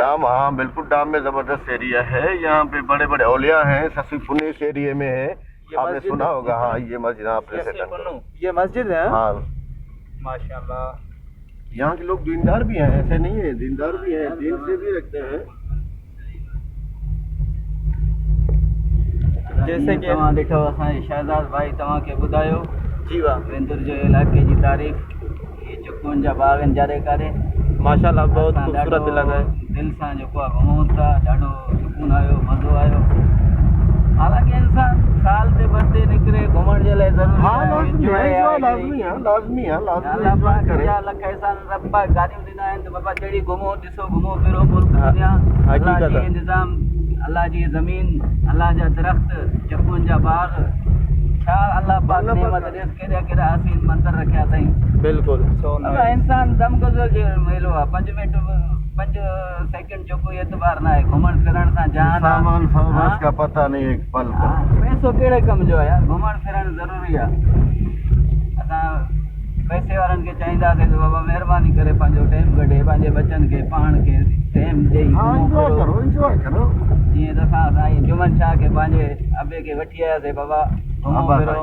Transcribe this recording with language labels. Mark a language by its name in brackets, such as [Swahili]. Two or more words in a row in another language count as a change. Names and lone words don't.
[Urdu] ڈام، ہاں بالکل، ڈام میں زبردست ایریا ہے۔ یہاں پہ بڑے بڑے اولیا ہیں، سسیپنی اس ایریا میں ہے، آپ نے سنا ہوگا. ہاں، یہ مسجد یہ مسجد ہے. हाँ, माशाल्लाह। یہاں کے لوگ دیندار بھی ہیں، ایسے نہیں ہے، دیندار بھی ہیں، دین سے بھی رکھتے ہیں. جیسے کہ [Sindhi] तव्हां ॾिठो असांजे शहज़ाद भाई तव्हांखे ॿुधायो [Urdu] جی واہ, [Sindhi] विंदुर जो इलाके जी तारीफ़, ये चुकुनि जा बाग आहिनि जारे करे। [Urdu] ماشاءاللہ بہت خوبصورت علاقہ ہے. [Sindhi] दिल सां जेको आहे घुमूं था, ॾाढो सुकून आयो, मज़ो आयो। हालांकि इंसान साल ते बरते निकिरे घुमण जे लाइ ज़रूरी आहे, [Urdu] لازمی ہے. [Sindhi] अल्लाह पाक जा लख एहसान, रब्बा गाॾियूं ॾिना आहिनि त बाबा जहिड़ी घुमो, ॾिसो, घुमो फिरो, मुल्क दुनिया, अल्लाह जी इंतज़ाम, अल्लाह जी ज़मीन, अल्लाह जा दरख़्त, चकुनि जा बाग, छा अल्लाह पाक नेमत ॾिस, केॾा हसीन मंज़र रखिया अथई। [Urdu] बिल्कुल, [Sindhi] इंसान दमगुज़र जो मेलो आहे, 5 मिनट 5 सेकंड जो कोई एतबार ना है। घुमण फिरण सां जान [Urdu] سامان فرمائش کا پتا نہیں ایک پل کو. [Sindhi] पैसो कहिड़े कम जो आहे यार, घुमण फिरण ज़रूरी आहे। असां पैसे वारनि खे चाहींदासीं त बाबा महिरबानी करे पंहिंजो टाइम कढे, पंहिंजे बचनि खे पाण खे टाइम ॾेई एंजॉय करो। जीअं त असां साईं जुमन शाह खे पंहिंजे अबे खे वठी आयासीं, बाबा घुमो फिरो।